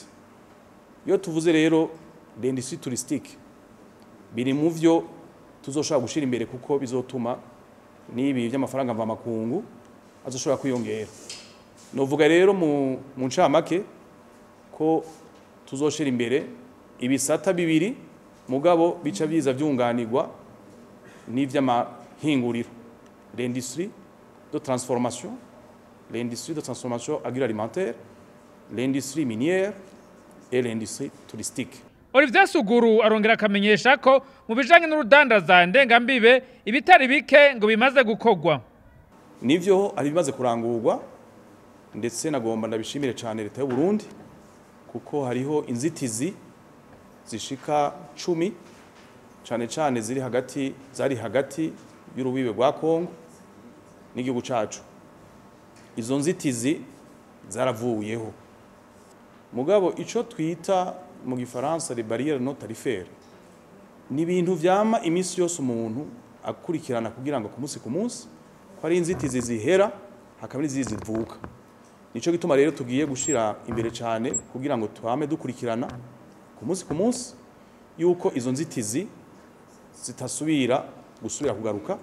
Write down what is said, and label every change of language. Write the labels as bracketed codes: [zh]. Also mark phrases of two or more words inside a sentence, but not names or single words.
[rn] Iyo tuvuze rero [fr] l'industrie touristique [rn] biri mu vyo tuzoshobora gushira imbere kuko bizotuma n'ibi vy'amafaranga mva makungu azoshobora kwiyongera. Novuga rero mu ncamake ko tuzoshira imbere ibisata bibiri mugabo bica biza vyunganirwa n'ivy'amahinguriro: [fr] l'industrie de transformation, l'industrie de transformation agroalimentaire, l'industrie minière et l'industrie touristique. [rn] Olivier Suguru arongera akamenyesha ko mu bijanye n'urudandaza ndengambibe ibitari bike ngo bimaze gukogwa. Nivyo ari bimaze kurangurwa, ndetse nagomba ndabishimire cyane leta y'u Burundi kuko hariho inzitizi zishika 10 cyane zari hagati y'urubibe rwa Kongo n'igihugu cacu. Izo nzitizi zaravuyeho, mugabo ico twita mu gifaransa [fr] les barrières non tarifaires [rn] ni ibintu vyama imisi yose umuntu akurikirana kugira ngo ku munsi hari inzitizi zihera hakaba n'izizi zivuka. Nico gituma rero tugiye gushira imbere cyane kugira ngo twame dukurikirana ku munsi yuko izo nzitizi zitasubira kugaruka.